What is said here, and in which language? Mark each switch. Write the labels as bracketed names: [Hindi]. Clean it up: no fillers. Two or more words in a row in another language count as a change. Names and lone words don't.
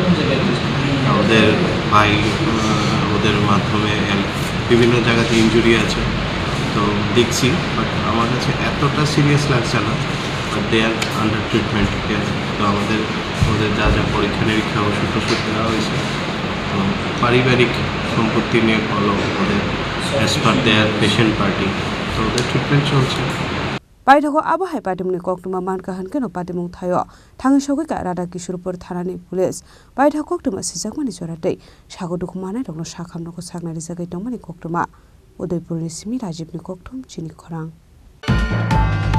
[Bangla] ওদের ভাই ওদের মাধ্যমে বিভিন্ন জায়গাতে ইনজুরি আছে তো দেখছি, বাট আমার কাছে এতটা সিরিয়াস লাগছে না। [English] But they are under treatment care. [Bangla] তো ওদের যা যা পরীক্ষা নিরীক্ষা ওষুধ দেওয়া হয়েছে। তো পারিবারিক সম্পত্তি নিয়ে ফলো ওদের [English] as per their patient party, [Bangla] তো ওদের ট্রিটমেন্ট চলছে। [Kok Borok] Paithango abahai Patimung koktuma manka hankeno Patimung thayo thangi sogika Rada Kishorpur thanani police Paithango koktuma sijakmani joratei Sago Dukhumanaiokno Sakham Nogo sagnari jagai tongmani koktuma Udaipur ni Simi Rajibni koktum Chini Khorang